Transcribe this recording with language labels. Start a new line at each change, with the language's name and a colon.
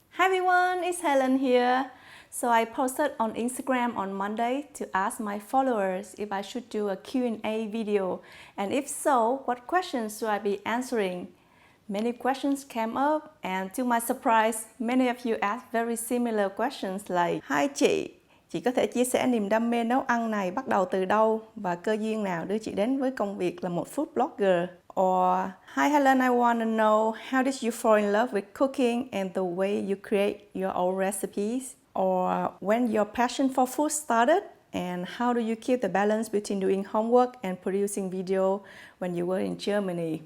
English: Hi everyone, it's Helen here. So I posted on Instagram on Monday to ask my followers if I should do a Q&A video, and if so, what questions should I be answering? Many questions came up, and to my surprise, many of you asked very similar questions like:
Vietnamese: Hi chị có thể chia sẻ niềm đam mê nấu ăn này bắt đầu từ đâu và cơ duyên nào đưa chị đến với công việc là một food blogger?
English: Or, hi Helen, I want to know how did you fall in love with cooking and the way you create your own recipes? Or, when your passion for food started? And how do you keep the balance between doing homework and producing video when you were in Germany?